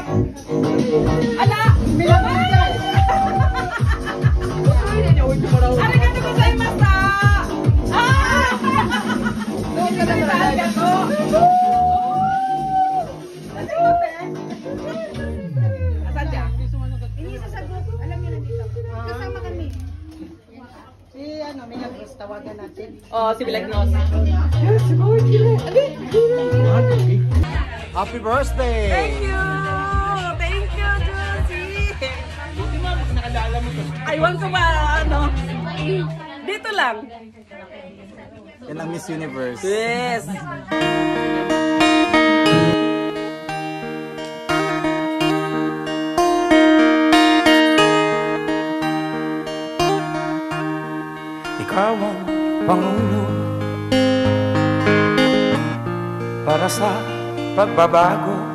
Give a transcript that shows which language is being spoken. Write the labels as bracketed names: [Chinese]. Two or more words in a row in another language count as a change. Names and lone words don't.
[Filipino] Ala! [Japanese] ありがとうございます! Arigato! [Filipino] Asan siya? Hindi sasagot. Alam niyo nandito. Kasama kami. Si may nag-guest, tawagan natin. Oh, si Bilagnos. [English] Happy birthday! Thank you, Josie! [Filipino] Aywan ko ba, dito lang. Yan ang Miss Universe. [English] Yes! [Filipino] Ikaw ang pangulo para sa pagbabago.